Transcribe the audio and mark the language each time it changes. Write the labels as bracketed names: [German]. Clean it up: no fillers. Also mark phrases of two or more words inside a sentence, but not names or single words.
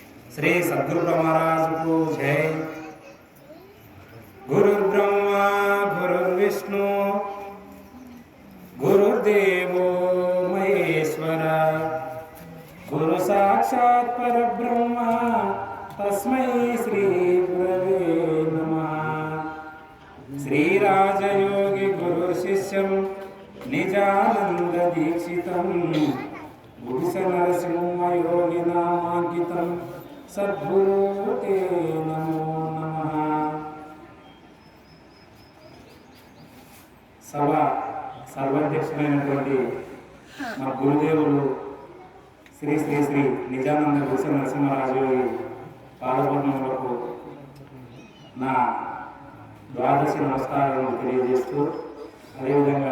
[Sanskrit] श्री [Hindi] सद्गुरु महाराज को जय। [Sanskrit] गुरुर्ब्रह्मा गुरुर्विष्णु गुरुदेवो महेश्वर गुरु साक्षात् परब्रह्म तस्मै श्री गुरवे नमः। श्री राजयोगी गुरु शिष्यं निजानंद दीक्षितं गुरुस नरसिंह योगी नामांकितं सद्गुरु ते नमो नमः। [Telugu] సభ సర్వాధ్యక్షులైనటువంటి మా గురుదేవులు శ్రీ శ్రీ శ్రీ నిజానంద గురుస నరసింహరాజు పాదపద్మములకు నా ద్వాదశి నమస్కారాలను తెలియజేస్తూ, అదేవిధంగా